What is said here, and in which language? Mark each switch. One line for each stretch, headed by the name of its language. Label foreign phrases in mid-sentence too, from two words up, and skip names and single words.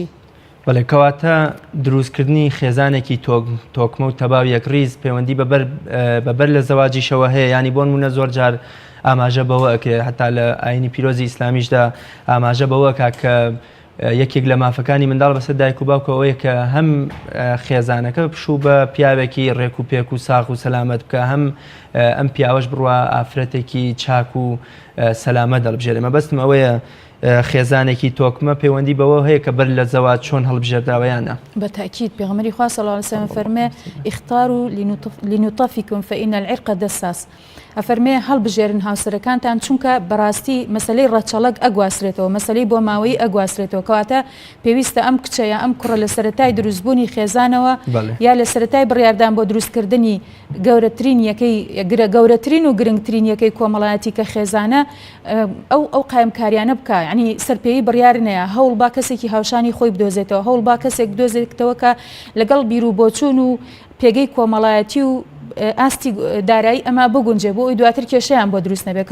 Central Kurdish: بەڵێ کەواتە دروستکردنی خێزانێکی تۆکمە و تەبا و یەکریز پەیوەندی بەبەر لە زەواجیشەوە هەیە، ینی بۆ نمونە زۆر جار ئاماژە بەوە ئەکێ هەتا لە ئاینی پیرۆزی ئیسلامیشدا ئاماژە بەوە کە یەکێک لە مافەکانی منداڵ بەسەر دایک و باوکەوەیە کە هەم خێزانەکە بشوو بە پیاوێکی ڕێک و پێک و ساغ و سەلامەت بکە، هەم ئەم پیاوەش بڕوە ئافرەتێکی چاک و سەلامەت دەڵبژێرێ. مەبەستم ئەوەیە خێزانێکی تۆکمە پەیوەندی بەوە هەیە کە بەر لە زەواج چۆن هەڵبژێردراوەیانە. بەتاکید پێغەمبەری خوا
Arabic: صلی الله علیه و سلم فەرمێ اختاروا لنطفکم فإن العرق دساس.
Central Kurdish: ئەفەرمێ هەڵبژێرن هاوسەرەکانتان چونکە بەڕاستی مەسەلەی ڕەچەڵک ئەگواسرێتەوە، مەسەلەی بۆ ماوەی ئەگواسرێتەوە، کەواتە پێویستە ئەم کچەیە ئەم کوڕە لە سەرەتای دروستبوونی خێزانەوە یا لە سەرەتای بڕیاردان بۆ دروستکردنی گەورەترین و گرنگترین یەکەی کۆمەڵایەتی کە خێزانە ئەو قایمکاریانە بکە، یعنی سەرپێیی بڕیارنەیە هەوڵ با کەسێکی هاوشانی خۆی بدۆزێتەوە، هەوڵ با کەسێک بدۆزێتەوە کە لەگەڵ بیر و بۆچوون و پێگەی کۆمەڵایەتی و ئاستی دارایی ئەمە بگونجێ بۆ ئەوی دواتر کێشەیان بۆ دروست نەبێت.